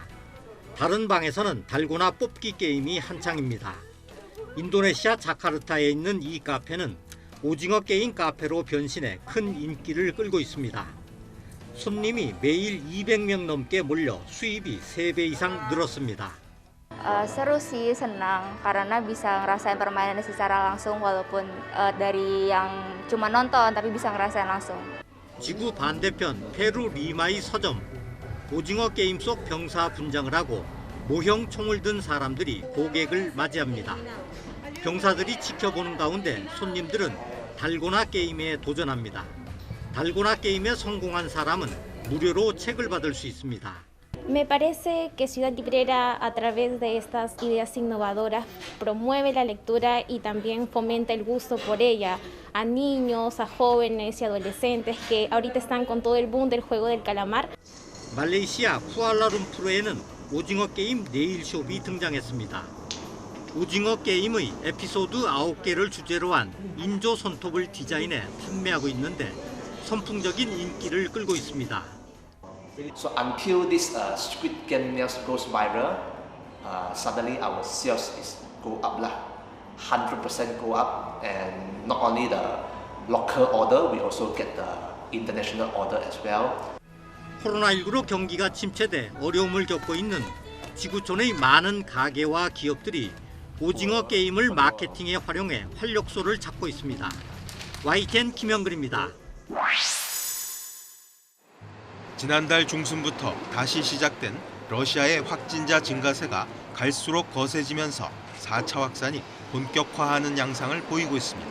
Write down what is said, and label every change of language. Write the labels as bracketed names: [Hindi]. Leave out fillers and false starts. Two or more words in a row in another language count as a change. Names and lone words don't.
[Korean] 다른 방에서는 달고나 뽑기 게임이 한창입니다. 인도네시아 자카르타에 있는 이 카페는 오징어 게임 카페로 변신해 큰 인기를 끌고 있습니다. 손님이 매일 200명 넘게 몰려 수입이 3배 이상 늘었습니다. [Indonesian] Seru sih, senang karena bisa ngerasain permainan secara langsung walaupun dari yang cuma nonton tapi bisa ngerasain langsung. [Korean] 지구 반대편 페루 리마의 서점. 오징어 게임 속 병사 분장을 하고 모형 총을 든 사람들이 고객을 맞이합니다. 병사들이 지켜보는 가운데 손님들은 달고나 게임에 도전합니다. 달고나 게임에 성공한 사람은 무료로 책을 받을 수 있습니다. [Spanish] Me parece que Ciudad Librera, a través de estas ideas innovadoras, promueve la lectura y también fomenta el gusto por ella a niños, a jóvenes y adolescentes que ahorita están con todo el boom del juego del calamar. [Korean] 말레이시아 쿠알라룸푸르에는 오징어 게임 네일숍이 등장했습니다. 오징어 게임의 에피소드 9개를 주제로 한 인조 손톱을 디자인해 판매하고 있는데 선풍적인 인기를 끌고 있습니다. [English] So until this Squid Game news goes viral, suddenly our sales is go up lah, 100% go up, and not only the local order, we also get the international order as well. [Korean] 코로나19로 경기가 침체돼 어려움을 겪고 있는 지구촌의 많은 가게와 기업들이 오징어 게임을 마케팅에 활용해 활력소를 찾고 있습니다. YTN 김영근입니다. 지난달 중순부터 다시 시작된 러시아의 확진자 증가세가 갈수록 거세지면서 4차 확산이 본격화하는 양상을 보이고 있습니다.